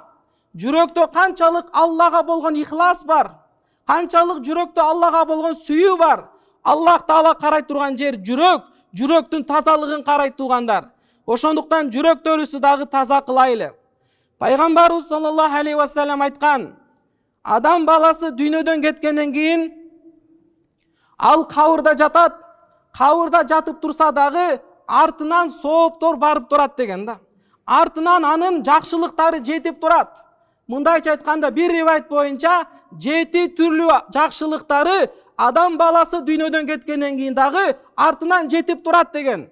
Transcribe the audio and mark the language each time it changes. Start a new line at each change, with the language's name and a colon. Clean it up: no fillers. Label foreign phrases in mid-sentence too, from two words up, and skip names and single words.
Kyrgyz: Жүрөктө канчалык Аллага болгон ихлас бар? Канчалык жүрөктө Аллага болгон сүйүү бар? Аллах Таала карай турган жер жүрөк, жүрөктүн тазалыгын карайт туугандар. Ошондуктан жүрөктөрүбүздү дагы таза кылайлы. Пайгамбарыбыз
Arabic: صلى الله عليه وسلم
Kyrgyz: айткан, адам баласы дүйнөдөн кеткенден кийин ал кабырда жатат. Кабырда жатып турса дагы артынан сооптор барып турат деген да. Артынан анын жакшылыктары жетип турат. Мындайча айтканда, бир ривайет боюнча 7 түрлүү жакшылыктары адам баласы дүйнөдөн кеткенден кийин дагы артынан жетип турат деген.